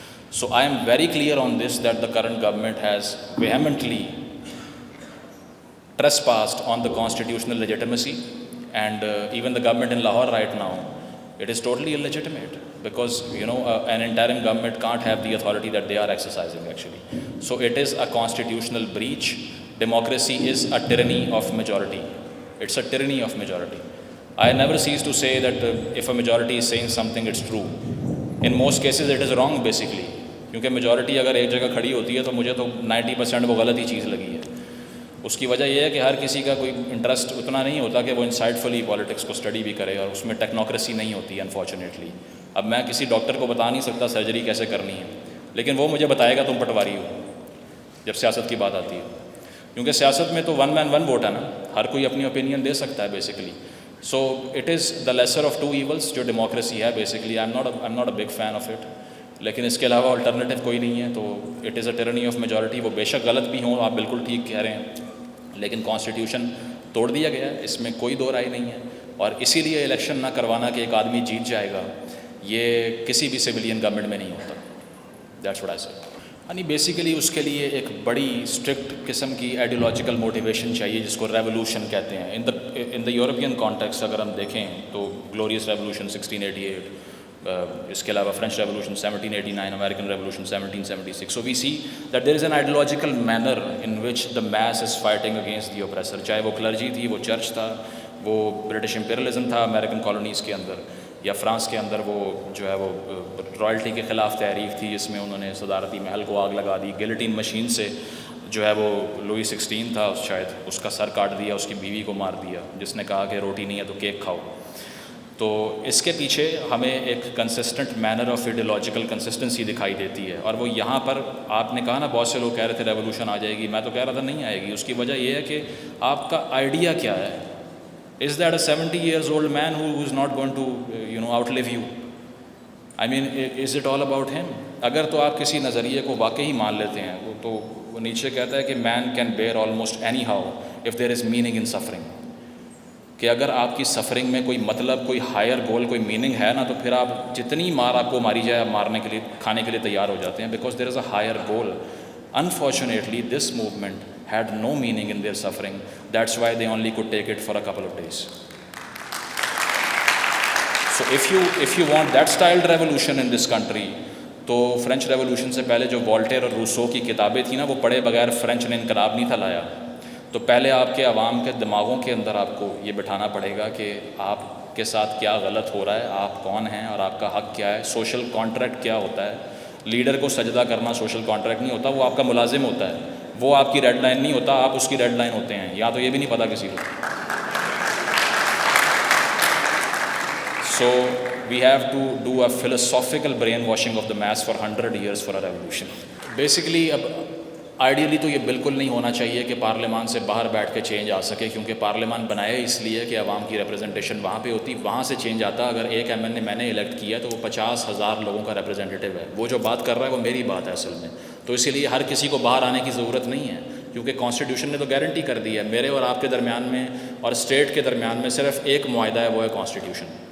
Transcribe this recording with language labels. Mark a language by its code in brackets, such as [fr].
[en] So I am very clear on this, that the current government has vehemently trespassed on the constitutional legitimacy, and even the government in Lahore right now, it is totally illegitimate, because an interim government can't have the authority that they are exercising actually. So it is a constitutional breach. Democracy is a tyranny of majority. It's a tyranny of majority. I never cease to say that if a majority is saying something, it's true. In most cases it is wrong basically, [ur] کیونکہ majority اگر ایک جگہ کھڑی ہوتی ہے تو مجھے تو 90% وہ غلط ہی چیز لگی ہے. اس کی وجہ یہ ہے کہ ہر کسی کا کوئی انٹرسٹ اتنا نہیں ہوتا کہ وہ انسائٹفلی پالیٹکس کو اسٹڈی بھی کرے، اور اس میں ٹیکنوکریسی نہیں ہوتی ہے انفارچونیٹلی. اب میں کسی ڈاکٹر کو بتا نہیں سکتا سرجری کیسے کرنی ہے، لیکن وہ مجھے بتائے گا تم پٹواری ہو جب سیاست کی بات آتی ہے. کیونکہ سیاست میں تو ون مین ون ووٹ ہے نا، ہر کوئی اپنی اوپینین دے سکتا ہے basically. [en] So it is the lesser of two evils جو democracy ہے basically. I am not a big fan of it, [ur] لیکن اس کے علاوہ الٹرنیٹیو کوئی نہیں ہے. [en] تو it is a tyranny of majority. [ur] وہ بے شک غلط بھی ہوں، آپ بالکل ٹھیک کہہ رہے ہیں، لیکن کانسٹیٹیوشن توڑ دیا گیا ہے، اس میں کوئی دو رائے نہیں ہے. اور اسی لیے الیکشن نہ کروانا کہ ایک آدمی جیت جائے گا، یہ کسی بھی سویلین گورنمنٹ میں نہیں ہوتا. [en] That's what I say. [ur] یعنی بیسیکلی اس کے لیے ایک بڑی اسٹرکٹ قسم کی آئیڈیولوجیکل موٹیویشن چاہیے، جس کو ریولوشن کہتے ہیں. [en] in the European context [ur] اگر ہم دیکھیں تو گلوریس ریولوشن 1688، اس کے علاوہ French revolution 1789، American revolution 1776. [en] So we see that there is an ideological manner in which the mass is fighting against the oppressor. [ur] چاہے وہ کلرجی تھی، وہ چرچ تھا، وہ برٹش امپیریلزم تھا امریکن کالونیز کے اندر، یا فرانس کے اندر وہ جو ہے وہ رائلٹی کے خلاف تحریک تھی، جس میں انہوں نے صدارتی محل کو آگ لگا دی. گیلٹین مشین سے جو ہے وہ لوئی 16 تھا شاید، اس کا سر کاٹ دیا، اس کی بیوی کو مار دیا، جس نے کہا کہ روٹی نہیں ہے تو کیک کھاؤ. تو اس کے پیچھے ہمیں ایک consistent manner of ideological consistency دکھائی دیتی ہے. اور وہ یہاں پر آپ نے کہا نا، بہت سے لوگ کہہ رہے تھے ریولوشن آ جائے گی، میں تو کہہ رہا تھا نہیں آئے گی. اس کی وجہ یہ ہے کہ آپ کا آئیڈیا کیا ہے. [en] Is that a 70 years old man who is not going to outlive you? I mean, is it all about him? [ur] اگر تو آپ کسی نظریے کو واقعی مان لیتے ہیں تو وہ نیچے کہتا ہے کہ [en] man can bear almost anyhow if there is meaning in suffering. [ur] کہ اگر آپ کی سفرنگ میں کوئی مطلب، کوئی ہائر گول، کوئی میننگ ہے نا، تو پھر آپ جتنی مار آپ کو ماری جائے، مارنے کے لیے، کھانے کے لیے تیار ہو جاتے ہیں، [en] Because there is a higher goal. Unfortunately, this movement had no meaning in their suffering. That's why they only could take it for a couple of days. So if you want that styled revolution in this country, [ur] تو French revolution سے پہلے جو والٹیر اور Rousseau کی کتابیں تھیں نا، وہ پڑھے بغیر فرینچ نے انقلاب نہیں تھا لایا. تو پہلے آپ کے عوام کے دماغوں کے اندر آپ کو یہ بٹھانا پڑے گا کہ آپ کے ساتھ کیا غلط ہو رہا ہے، آپ کون ہیں اور آپ کا حق کیا ہے، سوشل کانٹریکٹ کیا ہوتا ہے. لیڈر کو سجدہ کرنا سوشل کانٹریکٹ نہیں ہوتا، وہ آپ کا ملازم ہوتا ہے، وہ آپ کی ریڈ لائن نہیں ہوتا، آپ اس کی ریڈ لائن ہوتے ہیں. یا تو یہ بھی نہیں پتہ کسی کو. [en] So we have to do a philosophical brainwashing of the mass for 100 years for a revolution. [ur] Basically اب آئیڈیلی تو یہ بالکل نہیں ہونا چاہیے کہ پارلیمان سے باہر بیٹھ کے چینج آ سکے، کیونکہ پارلیمان بنایا اس لیے کہ عوام کی ریپرزنٹیشن وہاں پہ ہوتی، وہاں سے چینج آتا. اگر ایک ایم این اے میں نے الیکٹ کیا تو وہ 50,000 لوگوں کا ریپرزنٹیٹیو ہے. وہ جو بات کر رہا ہے وہ میری بات ہے اصل میں. تو اسی لیے ہر کسی کو باہر آنے کی ضرورت نہیں ہے، کیونکہ کانسٹیٹیوشن نے تو گارنٹی کر دی ہے میرے اور آپ کے درمیان میں اور اسٹیٹ کے درمیان میں صرف ایک معاہدہ ہے، وہ ہے کانسٹیٹیوشن.